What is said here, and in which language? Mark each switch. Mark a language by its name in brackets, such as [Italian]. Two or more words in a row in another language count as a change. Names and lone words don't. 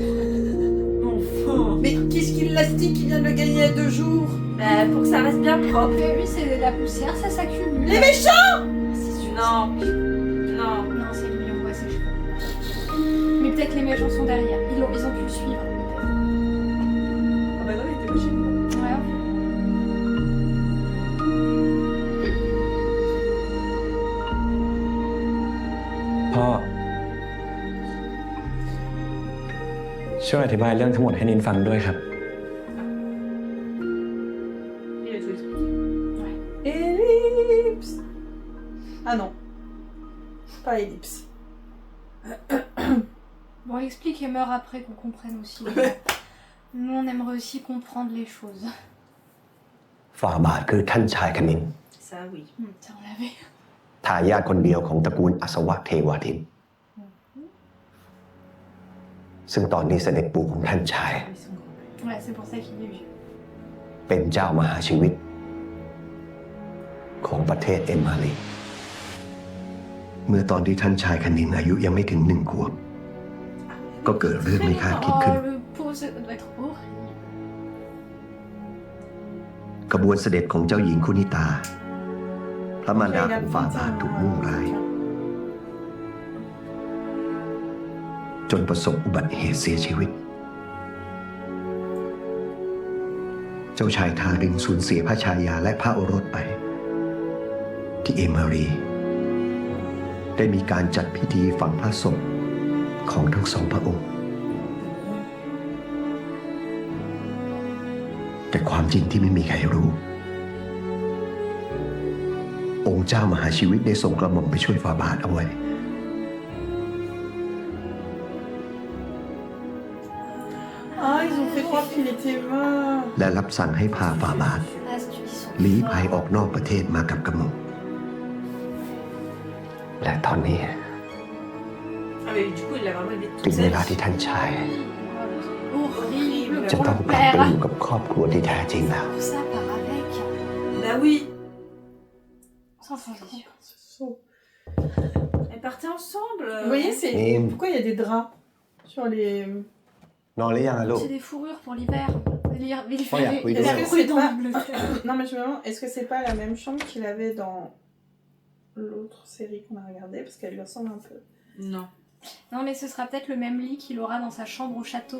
[French] Mais qu'est-ce qu'il lastique qui vient de le gagner il y a 2 jours? Bah, pour que ça reste bien propre. Mais oui, c'est de la poussière, ça s'accumule. Les méchants! Non. Non. Non, c'est lui, on voit ses cheveux. Mais peut-être les méchants sont derrière. Ils ont pu le suivre, peut-être. Ah bah non, il était pas chez nous. Ouais. [Thai] พ่อ ช่วยอธิบายเรื่องทั้งหมดให้นินฟังด้วยครับ [French] Il a tout expliqué. Ellipse. Ah non. Pas ellipse. Bon, explique et meurt après qu'on comprenne aussi. Nous, on aimerait aussi comprendre les choses. [Thai] ฝ่าบาทคือท่านชายคณิน [French] Ça, oui. Ça, on l'avait. [Thai] ทายาทคนเดียวของตระกูลอัศวะเทวาทิน ซึ่งตอนนี้เสด็จปู่ของท่านชาย [French] Ouais, c'est pour ça qu'il est vieux. [Thai] เป็นเจ้ามหาชีวิต ของประเทศเอมาลีเมื่อตอนที่ท่านชายคณินอายุยังไม่ถึง1 ขวบ ก็เกิดเรื่องไม่คาดคิดขึ้น [French] Oh, le pauvre, ça doit être horrible. [Thai] กระบวนเสด็จของเจ้าหญิงคุนิตา พระมารดาของฝ่าบาทถูกมุ่งร้าย จนประสบอุบัติเหตุเสียชีวิต เจ้าชายทารินสูญเสียพระชายาและพระโอรสไป ที่เอมารี ได้มีการจัดพิธีฝังพระศพของทั้งสองพระองค์ แต่ความจริงที่ไม่มีใครรู้ องค์เจ้ามหาชีวิตได้ส่งกระหม่อมไปช่วยฝ่าบาทเอาไว้ [French] Ah, ils ont fait croire qu'il était mort. [Thai] และรับสั่งให้พาฝ่าบาท [French] Ah, ils sont [Thai] ลี้ [French] forts. [Thai] ภัยออกนอกประเทศมากับกระหม่อมและตอนนี้ [French] Ah, mais du coup, il l'a vraiment aidé [Thai] ถึง [French] toute [Thai] เว [French] sa [Thai] ลา [French] vie. [Thai] ที่ท่านชาย [French] Horrible [Thai] จะ [French] pour [Thai] ต้อง [French] le [Thai] กลับไป [French] père. [Thai] อยู่กับครอบครัวที่แท้จริงแล้ว [French] Tout ça part avec. Bah oui. Sans transition. Elles partaient ensemble. Vous voyez, c'est Et- pourquoi il y a des draps sur les. [Thai] นอนหรือยังอะลูก [French] C'est des fourrures pour l'hiver. Il Oh, y a fait oui, il a oui. brûlé dans pas- l'Angleterre. Non, mais je me demande, est-ce que c'est pas la même chambre qu'il avait dans l'autre série qu'on a regardée? Parce qu'elle lui ressemble un peu. Non. Non, mais ce sera peut-être le même lit qu'il aura dans sa chambre au château.